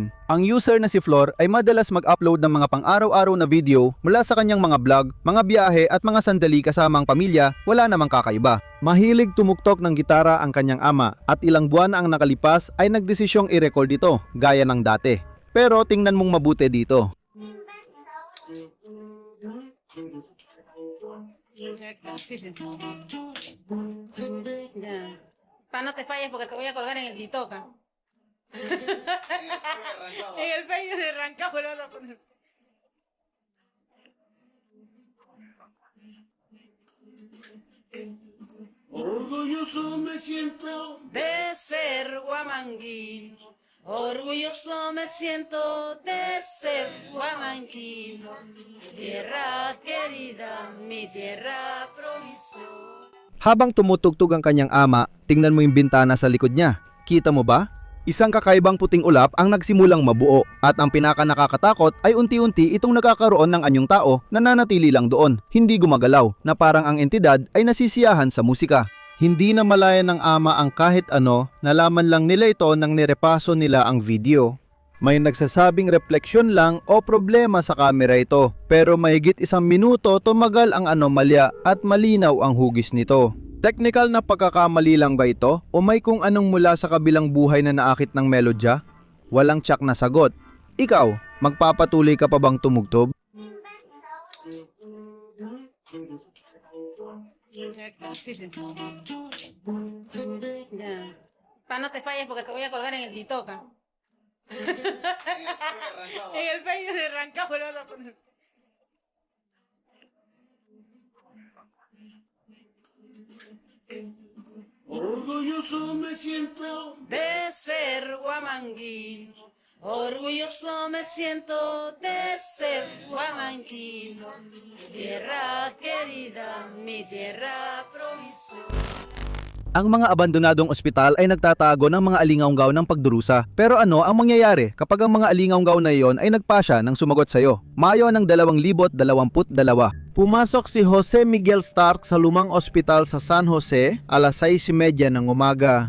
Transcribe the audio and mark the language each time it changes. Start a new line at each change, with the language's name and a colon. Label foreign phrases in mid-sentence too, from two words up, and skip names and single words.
Filipino: Ang user na si Flor ay madalas mag-upload ng mga pang-araw-araw na video mula sa kanyang mga vlog, mga biyahe at mga sandali kasama ang pamilya, wala namang kakaiba. Mahilig tumuktok ng gitara ang kanyang ama at ilang buwan na ang nakalipas ay nagdesisyong i-record ito, gaya ng dati. Pero tingnan mong mabuti dito.
Spanish: No te falles porque te voy a colgar en el TikTok. En el pecho de Rancagua lo vas a poner. Orgulloso me siento De ser guamanguín, orgulloso me siento de ser guamanguín. Tierra querida, mi tierra proviso.
Filipino: Habang tumutugtog ang kanyang ama, tingnan mo yung bintana sa likod niya. Kita mo ba? Isang kakaibang puting ulap ang nagsimulang mabuo at ang pinaka nakakatakot ay unti-unti itong nagkakaroon ng anyong tao na nanatili lang doon, hindi gumagalaw, na parang ang entidad ay nasisiyahan sa musika. Hindi na malaya ng ama ang kahit ano, nalaman lang nila ito nang nirepaso nila ang video. May nagsasabing refleksyon lang o problema sa kamera ito, pero mahigit 1 minuto tumagal ang anomalya at malinaw ang hugis nito. Technical na pagkakamali lang ba ito o may kung anong mula sa kabilang buhay na naakit ng melodya? Walang tsak na sagot. Ikaw, magpapatuloy ka pa bang tumugtog?
Spanish: Sí, sí. Ya. Pa, no te falles porque te voy a colgar en el TikTok. En el pecho de Rancagua lo vas a poner. Orgulloso me siento De ser guamanguín, orgulloso me siento de ser guamanguín. Tierra querida, mi tierra provisoria.
Filipino: Ang mga abandonadong ospital ay nagtatago ng mga alingaunggaw ng pagdurusa. Pero ano ang mangyayari kapag ang mga alingaunggaw na iyon ay nagpasya ng sumagot sa iyo? Mayo ng 2022. Pumasok si Jose Miguel Stark sa lumang ospital sa San Jose alas 6:30 ng umaga.